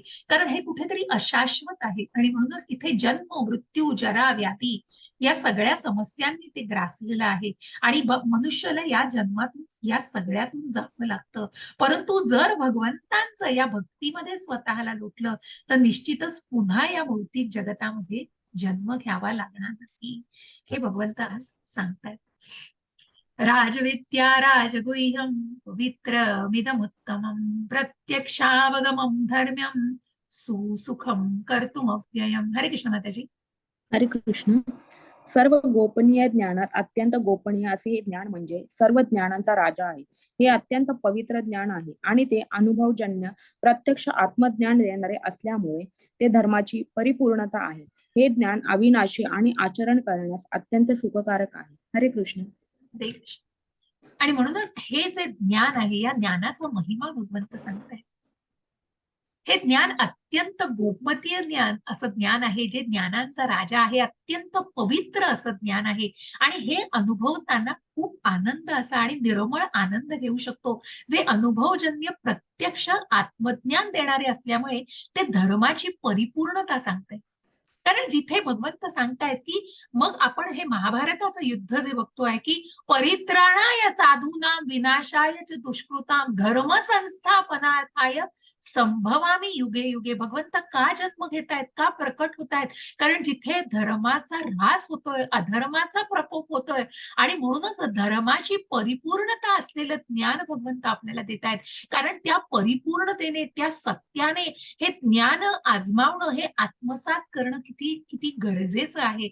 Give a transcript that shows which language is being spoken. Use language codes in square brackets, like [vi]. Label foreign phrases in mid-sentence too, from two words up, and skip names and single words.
[mr] कारण हे कुठेतरी अशाश्वत आहे. आणि म्हणूनच इथे जन्म, मृत्यू, जरा, व्याधी या सगळ्या समस्यांनी ते ग्रासलेलं आहे. आणि मनुष्याला या जन्मातून, या सगळ्यातून जावं लागतं. परंतु जर भगवंतांचं या भक्तीमध्ये स्वतःला लोटलं तर निश्चितच पुन्हा या भौतिक जगतामध्ये जन्म घ्यावा लागणार नाही, हे भगवंत आज सांगतायत. [sa] राजविद्या राजगुह्यम पवित्रमिदमुत्तमं प्रत्यक्षावगमं धर्म्यं सुसुखं कर्तुमव्ययम्. [mr] हरे कृष्ण माताजी. हरे कृष्ण. सर्व गोपनीय ज्ञानात अत्यंत गोपनीय असे हे ज्ञान म्हणजे सर्व ज्ञानांचा राजा आहे. हे अत्यंत पवित्र ज्ञान आहे आणि ते अनुभवजन्य प्रत्यक्ष आत्मज्ञान देणारे असल्यामुळे ते धर्माची परिपूर्णता आहे. हे ज्ञान अविनाशी आणि आचरण करण्यास अत्यंत सुखकारक आहे. हरे कृष्ण. हरे कृष्ण. आणि म्हणूनच हे जे ज्ञान आहे, या ज्ञानाचा महिमा भगवंत सांगताय. हे ज्ञान अत्यंत गोपनीय ज्ञान असं ज्ञान आहे, जे ज्ञानांचा राजा आहे, अत्यंत पवित्र असं ज्ञान आहे. आणि हे अनुभवताना खूप आनंद असा आणि निर्मळ आनंद घेऊ शकतो, जे अनुभवजन्य प्रत्यक्ष आत्मज्ञान देणारे असल्यामुळे ते धर्माची परिपूर्णता सांगते. कारण जिथे भगवंत सांगतायत की, मग आपण हे महाभारताचं युद्ध जे बघतोय की [sa] परित्राणाय साधूनां विनाशाय च दुष्कृतां धर्म संस्थापनार्थाय संभवामी युगे युगे. [mr] भगवंत का जन्म घेतायत, का प्रकट होतायत? कारण जिथे धर्माचा ऱ्हास होतोय, अधर्माचा प्रकोप होतोय, आणि म्हणूनच धर्माची परिपूर्णता असलेलं ज्ञान भगवंत आपल्याला देतायत. कारण त्या परिपूर्णतेने, त्या सत्याने हे ज्ञान आजमावणं, हे आत्मसात करणं किती किती गरजेचं आहे.